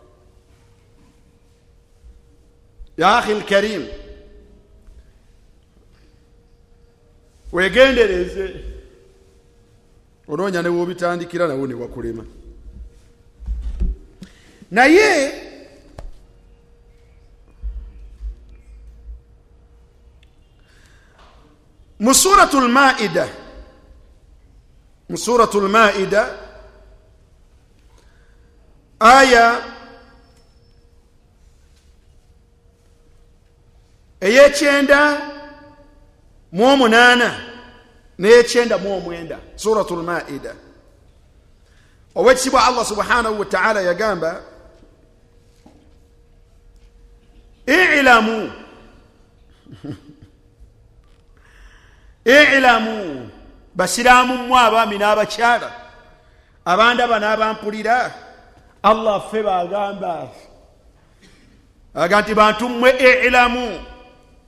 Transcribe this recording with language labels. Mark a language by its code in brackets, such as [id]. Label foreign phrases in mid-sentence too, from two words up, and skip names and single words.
[ar] يا أخي الكريم, [lg] wegendereze onoonya ne w'obitandikira nawo ne wakulema. Naye mu suratul Maida aya ey'ekyenda mu omunaana n'ekyenda mu omwenda, suratul Maida, owekitibwa Allah [ar] سبحانه وتعالى [lg] yagamba i'lamu basiraamu mmwe abaami n'abakyala, abandaba n'abampulira, Allah ffe bagamba nti bantu mmwe i'lamu